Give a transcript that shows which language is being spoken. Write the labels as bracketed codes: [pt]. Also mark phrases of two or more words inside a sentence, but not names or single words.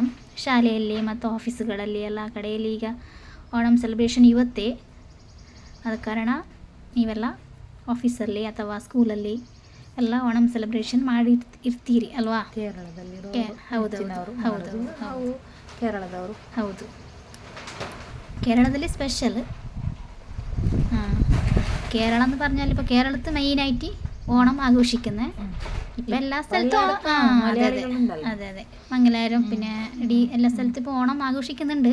[kn] ಶಾಲೆಯಲ್ಲಿ ಮತ್ತು ಆಫೀಸುಗಳಲ್ಲಿ ಎಲ್ಲ ಕಡೆಯಲ್ಲಿ ಈಗ ಓಣಂ ಸೆಲೆಬ್ರೇಷನ್ ಇವತ್ತೇ. ಆದ ಕಾರಣ ನೀವೆಲ್ಲ ಆಫೀಸಲ್ಲಿ ಅಥವಾ ಸ್ಕೂಲಲ್ಲಿ ಎಲ್ಲ ಓಣಂ ಸೆಲೆಬ್ರೇಷನ್ ಮಾಡಿ ಇರ್ತೀರಿ ಅಲ್ವಾ? ಹೌದು, [ml] കേരളത്തിൽ സ്പെഷ്യൽ. കേരളം എന്ന് പറഞ്ഞാൽ ഇപ്പോൾ കേരളത്തിൽ മെയിനായിട്ട് ഓണം ആഘോഷിക്കുന്നത്. ഇപ്പം എല്ലാ സ്ഥലത്തും അതെ മംഗലാപുരം പിന്നെ എല്ലാ സ്ഥലത്തും ഇപ്പോൾ ഓണം ആഘോഷിക്കുന്നുണ്ട്.